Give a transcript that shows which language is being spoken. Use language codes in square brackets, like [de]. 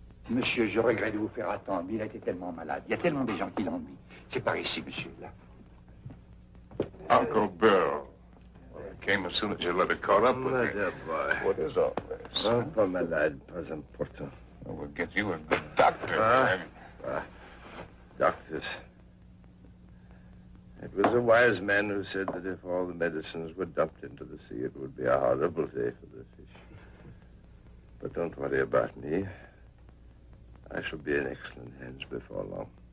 [fr] Monsieur, je regrette de vous faire attendre, mais il a été tellement malade. Il y a tellement de gens qui l'ennuient. C'est par ici, monsieur, là. [en] Uncle Bill. Well, I came as soon as your letter caught up with me. boy. What is all this? [fr] Oh, pas malade, pas important. [en] We'll get you a good doctor. Doctors. It was a wise man who said that if all the medicines were dumped into the sea, it would be a horrible day for the fish. But don't worry about me. I shall be in excellent hands before long.